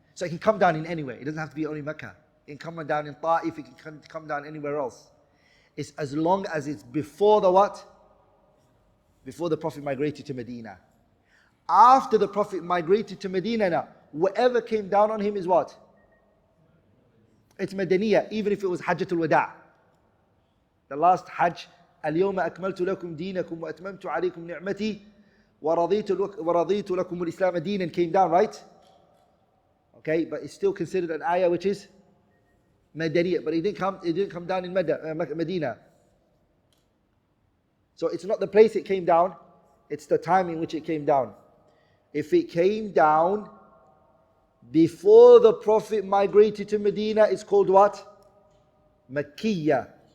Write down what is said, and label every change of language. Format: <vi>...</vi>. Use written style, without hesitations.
<en>So it can come down in anywhere. It doesn't have to be only Mecca. It can come down in Ta'if, it can come down anywhere else. It's as long as it's before the what? Before the Prophet migrated to Medina. After the Prophet migrated to Medina now, whatever came down on him is what? It's Madaniyah, even if it was Hajjatul Wada'. The last Hajj,</en> <ar>اليوم أكملت لكم دينكم وأتممت عليكم نعمتي ورضيت لكم الإسلام دينا</ar> <en>came down, right? Okay, but it's still considered an ayah which is Madaniyah, but it didn't come down in Medina. So it's not the place it came down, it's the time in which it came down. If it came down before the Prophet migrated to Medina, it's called what? Makkiyah.</en>